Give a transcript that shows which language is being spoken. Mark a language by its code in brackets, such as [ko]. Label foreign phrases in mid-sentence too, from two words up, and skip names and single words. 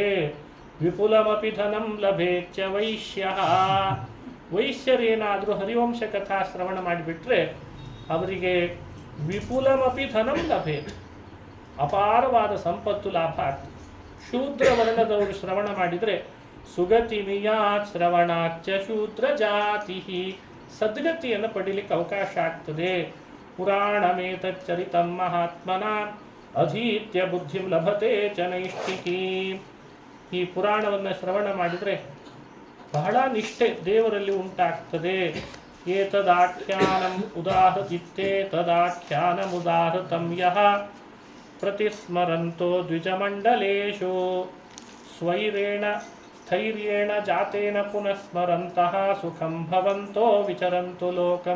[sa] ವಿಪುಲಮಪಿ ಧನಂ ಲಭೇಚ್ಚ ವೈಶ್ಯಃ, [kn] ವೈಶ್ಯರೇನಾದರೂ ಹರಿವಂಶ ಕಥಾ ಶ್ರವಣ ಮಾಡಿಬಿಟ್ರೆ ಅವರಿಗೆ [sa] ವಿಪುಲಮಪಿ ಧನಂ ಲಭೇತ್, [kn] ಅಪಾರವಾದ ಸಂಪತ್ತು ಲಾಭ ಆಗ್ತದೆ. ಶೂದ್ರ ವರ್ಣದವರು ಶ್ರವಣ ಮಾಡಿದರೆ [sa] ಸುಗತಿಮಿಯಾತ್ ಶ್ರವಣಾಚ್ಚ ಶೂದ್ರ ಜಾತಿ. [kn] ಸದ್ಗತಿಯನ್ನು ಪಡೀಲಿಕ್ಕೆ ಅವಕಾಶ ಆಗ್ತದೆ. [sa] ಪುರಾಣಮೇತಚ್ಚರಿತಂ ಮಹಾತ್ಮನ ಅಧೀತ್ಯ ಬುದ್ಧಿಂ ಲಭತೆ ಚ ನೈಷ್ಠಿಕೀ. [kn] ಈ ಪುರಾಣವನ್ನು ಶ್ರವಣ ಮಾಡಿದರೆ ಬಹಳ ನಿಷ್ಠೆ ದೇವರಲ್ಲಿ ಉಂಟಾಗ್ತದೆ. [sa] ಏತದಾಖ್ಯಾನಂ ಉದಾಹೃತಿತ್ತೇ ತದಾಖ್ಯಾನಮುದಾಹೃತಂ ಯಃ ಪ್ರತಿಸ್ಮರಂತೋ ದ್ವಿಜಮಂಡಲೇಶು ಸ್ವೈರೇಣ ಸ್ಥೈರ್ಯೇಣ ಜಾತೇನ ಪುನಃಸ್ಮರಂತಹ ಸುಖಂ ಭವಂತೋ ವಿಚರಂತು ಲೋಕಂ.